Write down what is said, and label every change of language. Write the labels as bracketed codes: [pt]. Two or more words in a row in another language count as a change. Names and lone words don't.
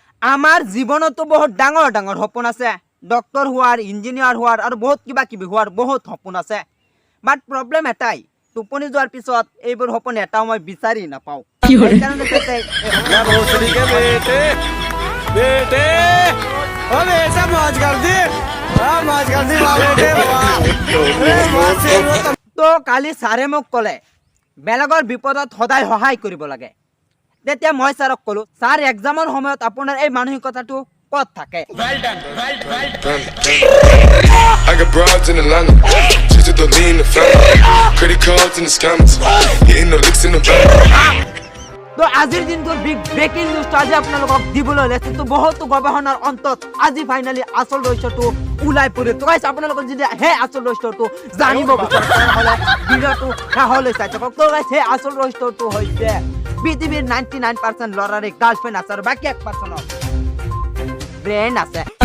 [as] আমাৰ জীৱনতো বহুত ডাঙৰ ডাঙৰ সপোন আছে ডক্টৰ হোৱাৰ ইঞ্জিনিয়াৰ হোৱাৰ আৰু বহুত কিবা কিবি হোৱাৰ বহুত সপোন আছে [en] but problem [as] এটাই টোপনি যোৱাৰ পিছত এইবোৰ সপোন এটাও মই বিচাৰি নাপাওঁ সেইকাৰণে [hi] बेटे अब ऐसा मौज कर दी [as] তো কালি ছাৰে মোক ক'লে বেলেগৰ বিপদত সদায় সহায় কৰিব লাগে তেতিয়া মই ছাৰক ক'লো ছাৰ এক্সামৰ সময়ত আপোনাৰ এই মানসিকতাটো ক'ত থাকে [en] I got broads in Atlanta, just to lean the family, credit cards in the scammers, hitting the licks in the back. [as] তো আজিৰ দিনটোৰ [en] big breaking [as] নিউজটো আজি আপোনালোকক দিবলৈ ওলাইছোঁ তো বহুতো গৱেষণাৰ অন্তত আজি ফাইনেলি আচল ৰহস্যটো ওলাই পৰিল তো গাইছ আপোনালোকক যদি সেই আচল ৰহস্যটো জানিব বিচাৰে তেনেহ'লে ভিডিঅ'টো শেষলৈ চাই থাকক তো গাইছ সেই আচল ৰহস্যটো হৈছে পৃথিৱীৰ 99% ল'ৰাৰে গাৰ্লফ্ৰেণ্ড আছে আৰু বাকী 1%ৰ ব্ৰেইন আছে